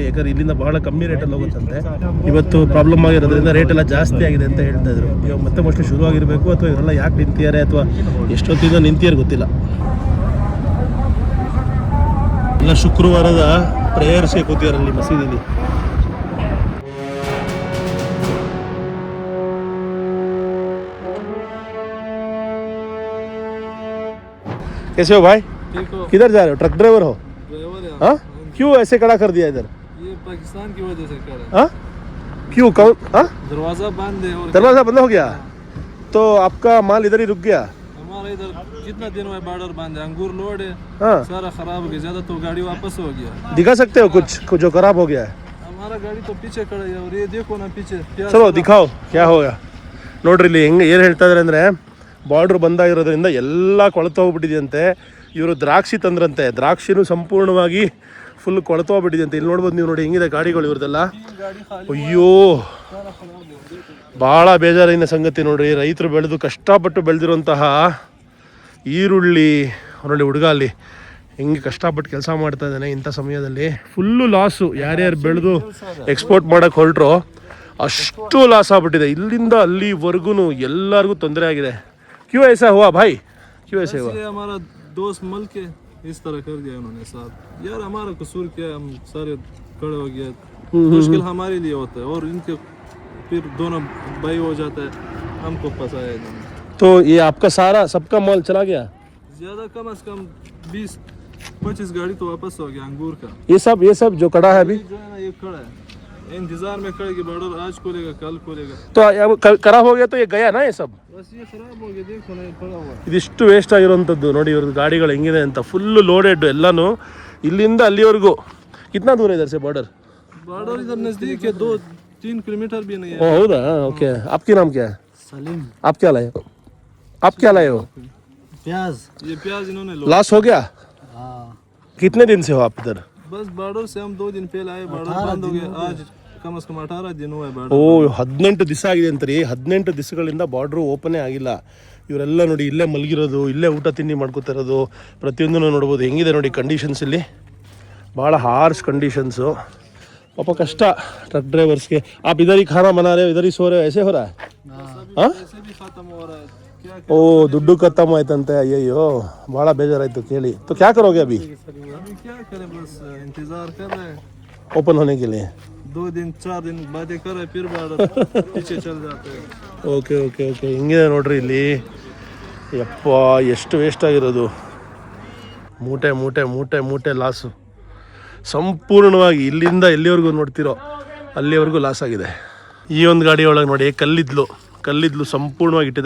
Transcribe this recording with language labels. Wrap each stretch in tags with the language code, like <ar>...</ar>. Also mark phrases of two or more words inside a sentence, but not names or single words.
<kn>ಯಾಕಂದರೆ ಇಲ್ಲಿಂದ ಬಹಳ ಕಮ್ಮಿ ರೇಟಲ್ಲಿ ಹೋಗುತ್ತಂತೆ. ಇವತ್ತು ಪ್ರಾಬ್ಲಮ್ ಆಗಿರೋದ್ರಿಂದ ರೇಟ್ ಎಲ್ಲ ಜಾಸ್ತಿ ಆಗಿದೆ ಅಂತ ಹೇಳ್ತಾ ಇದ್ರು. ಇವಾಗ ಮತ್ತೆ ಮೋಸ್ಟ್ಲಿ ಶುರು ಆಗಿರಬೇಕು, ಅಥವಾ ಇವರೆಲ್ಲ ಯಾಕೆ ನಿಂತಿದ್ದಾರೆ ಅಥವಾ ಎಷ್ಟೊತ್ತಿಂದ ನಿಂತಿದ್ದಾರೆ ಗೊತ್ತಿಲ್ಲ. ಎಲ್ಲ ಶುಕ್ರವಾರದ ಪ್ರೇಯರ್ಸ್ಗೆ ಕೂತಿಯಾರಲ್ಲಿ ಮಸೀದಿಲಿ.</kn> <hi>कैसे हो भाई? किधर जा रहे हो?</hi> <en>truck driver</en> <hi>हो? हाँ, क्यों ऐसे खड़ा कर दिया इधर? ये पाकिस्तान की वजह से कर रहे हैं। हाँ, क्यों? कौन? हाँ, दरवाजा बंद है और दरवाजा बंद हो गया, तो आपका माल इधर ही रुक गया? हमारा इधर कितना दिन हुआ बॉर्डर बंद है, अंगूर लोड है, हाँ, सारा खराब हो गया, ज्यादा तो गाड़ी वापस हो गया। दिखा सकते हो कुछ जो खराब हो गया है? हमारा गाड़ी तो पीछे खड़ा है और ये देखो ना पीछे क्या। चलो दिखाओ क्या होगा.</hi> <kn>ನೋಡ್ರಿ ಇಲ್ಲಿ ಹೆಂಗೆ ಏನು ಹೇಳ್ತಾ ಇದ್ದಾರೆ ಅಂದರೆ, ಬಾರ್ಡ್ರ್ ಬಂದಾಗಿರೋದ್ರಿಂದ ಎಲ್ಲ ಕೊಳ್ತೋಗ್ಬಿಟ್ಟಿದೆಯಂತೆ. ಇವರು ದ್ರಾಕ್ಷಿ ತಂದ್ರಂತೆ, ದ್ರಾಕ್ಷಿನೂ ಸಂಪೂರ್ಣವಾಗಿ ಫುಲ್ ಕೊಳ್ತೋಗ್ಬಿಟ್ಟಿದೆಯಂತೆ. ಇಲ್ಲಿ ನೋಡ್ಬೋದು ನೀವು, ನೋಡಿ ಹೆಂಗಿದೆ ಗಾಡಿಗಳು ಇವ್ರದ್ದೆಲ್ಲ. ಅಯ್ಯೋ, ಭಾಳ ಬೇಜಾರಿನ ಸಂಗತಿ ನೋಡ್ರಿ. ರೈತರು ಬೆಳೆದು ಕಷ್ಟಪಟ್ಟು ಬೆಳೆದಿರುವಂತಹ ಈರುಳ್ಳಿ ನೋಡಿ, ಹುಡುಗ ಅಲ್ಲಿ ಹೆಂಗೆ ಕಷ್ಟಪಟ್ಟು ಕೆಲಸ ಮಾಡ್ತಾ ಇದ್ದಾನೆ. ಇಂಥ ಸಮಯದಲ್ಲಿ</kn> <en>full loss.</en> <kn>ಯಾರ್ಯಾರು ಬೆಳೆದು ಎಕ್ಸ್ಪೋರ್ಟ್ ಮಾಡೋಕ್ಕೆ ಹೊರಟ್ರು ಅಷ್ಟು ಲಾಸ್ ಆಗ್ಬಿಟ್ಟಿದೆ. ಇಲ್ಲಿಂದ ಅಲ್ಲಿವರೆಗೂ ಎಲ್ಲರಿಗೂ ತೊಂದರೆ ಆಗಿದೆ.</kn> <hi>क्यूँ ऐसा हुआ भाई? क्यूँ ऐसा हुआ? हमारा दोस्त मल के इस तरह कर दिया उन्होंने साथ। यार हमारा कसूर क्या, हम सारे खड़े हो गए। मुश्किल हमारे लिए होता है और इनके फिर दोनों भाई हो जाता है, हमको फंसाया इन्होंने। तो ये आपका सारा सबका माल चला गया? ज्यादा कम से कम 20-25 गाड़ी तो वापस हो गया अंगूर का। ये सब जो कड़ा है अभी, जो है ना ये खड़ा है, इंतजार में खड़े कि बॉर्डर आज खोलेगा कल खोलेगा। तो अब खराब हो गया तो ये गया ना ये सब? बस ये खराब हो गया, देखो ना ये पड़ा हुआ है।</hi> <kn>ಇದಿಷ್ಟು ವೇಸ್ಟ್ ಆಗಿರುವಂಥದ್ದು ನೋಡಿ. ಇವ್ರದ್ದು ಗಾಡಿಗಳು ಹೆಂಗಿದೆ ಅಂತ,</kn> <en>full loaded</en> <kn>ಎಲ್ಲಾನು. ಇಲ್ಲಿಂದ ಅಲ್ಲಿವರೆಗೂ</kn> <hi>कितना दूर</hi> <kn>ಇದೆ ಸರ್ ಬಾರ್ಡರ್?</kn> <hi>बॉर्डर इधर नजदीक है, 2-3 किलोमीटर भी नहीं है। ओ हौदा, ओके. आपकी नाम क्या है? सलीम। आप क्या लाए? आप क्या लाए हो? प्याज। ये प्याज इन्होंने लॉस हो गया? हाँ। कितने दिन से हो आप इधर? बस बॉर्डर से हम 2 दिन पहले आए, बॉर्डर बंद हो गया। आज कम से कम 18 दिन हुआ है बॉर्डर।</hi> <kn>ಓ 18 ದಿವಸ ಆಗಿದೆ ಅಂತಾರೆ. 18 ದಿವಸಗಳಿಂದ ಬಾರ್ಡ್ರು ಓಪನೇ ಆಗಿಲ್ಲ. ಇವರೆಲ್ಲ ನೋಡಿ ಇಲ್ಲೇ ಮಲಗಿರೋದು, ಇಲ್ಲೇ ಊಟ ತಿಂಡಿ ಮಾಡ್ಕೋತಾ ಇರೋದು, ಪ್ರತಿಯೊಂದನ್ನು ನೋಡ್ಬೋದು. ಹೆಂಗಿದೆ ನೋಡಿ ಕಂಡೀಷನ್ಸ್ ಇಲ್ಲಿ, ಭಾಳ</kn> <en>harsh conditions.</en> <hi>पापा कष्ट</hi> <en>truck drivers</en> <hi>के. आप इधर ही खाना बना रहे हो, इधर ही सो रहे हो, ऐसे हो रहा है? हाँ, ऐसे भी खत्म हो रहा है। क्या</hi> <kn>ಓ ದುಡ್ಡು ಖತಮ್ ಆಯ್ತಂತೆ, ಅಯ್ಯಯ್ಯೋ ಭಾಳ ಬೇಜಾರಾಯ್ತು ಕೇಳಿ.</kn> <hi>तो क्या करोगे अभी अभी क्या करें, बस इंतजार कर रहे हैं. ओपन होने के लिए? 2 दिन 4 दिन बातें कर रहे फिर बार पीछे चल जाते हैं.</hi> <en>OK OK OK</en> <kn>ಹಿಂಗಿದೆ ನೋಡ್ರಿ ಇಲ್ಲಿ. ಯಪ್ಪ ಎಷ್ಟು ವೇಸ್ಟ್ ಆಗಿರೋದು, ಮೂಟೆ ಮೂಟೆ ಮೂಟೆ ಮೂಟೆ ಲಾಸು. ಸಂಪೂರ್ಣವಾಗಿ ಇಲ್ಲಿಂದ ಎಲ್ಲಿವರೆಗೂ ನೋಡ್ತಿರೋ ಅಲ್ಲಿವರೆಗೂ ಲಾಸ್ ಆಗಿದೆ. ಈ ಒಂದು ಗಾಡಿ ಒಳಗೆ ನೋಡಿ ಕಲ್ಲಿದ್ಲು ಸಂಪೂರ್ಣವಾಗಿ ಇಟ್ಟಿದ್ದಾರೆ.</kn>